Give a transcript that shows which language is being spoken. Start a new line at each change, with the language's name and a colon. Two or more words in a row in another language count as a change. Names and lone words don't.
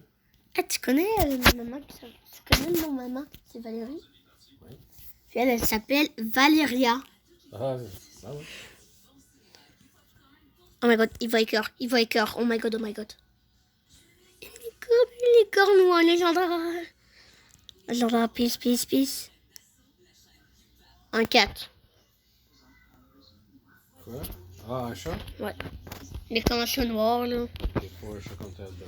French: Ah, tu connais ma maman qui s'appelle... Tu connais le nom de ma maman? C'est Valérie. Oui. Puis elle s'appelle Valéria. Ah, ça va.
English: Oh my god,
French: il va écœur.
English: Oh my god, oh my god.
French: Les cornes, légendaire. Légendaire, peace. Un 4. Quoi? Ah, un chat? Ouais. Les conventions noires, là. C'est pas un chat comme t'as devant.